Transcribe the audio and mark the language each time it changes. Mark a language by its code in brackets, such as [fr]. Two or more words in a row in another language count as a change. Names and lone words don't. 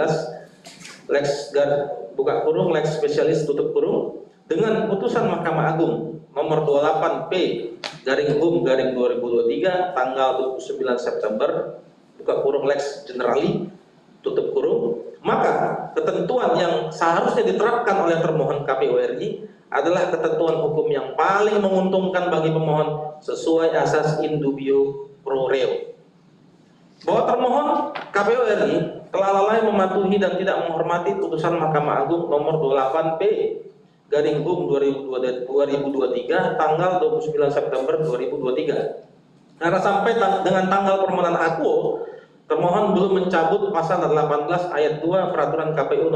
[la] Lex spesialis [id] tutup kurung dengan putusan Mahkamah Agung nomor 28P garing HUM garing 2023 tanggal 29 September [la] Lex Generali [id] tutup kurung, maka ketentuan yang seharusnya diterapkan oleh termohon KPU RI adalah ketentuan hukum yang paling menguntungkan bagi pemohon sesuai asas [la] in dubio pro reo. [id] Bahwa termohon KPU RI telah lalai mematuhi dan tidak menghormati putusan Mahkamah Agung nomor 28P garing HUM 2023 tanggal 29 September 2023. Karena sampai dengan tanggal permohonan akuo, termohon belum mencabut pasal 18 ayat 2 peraturan KPU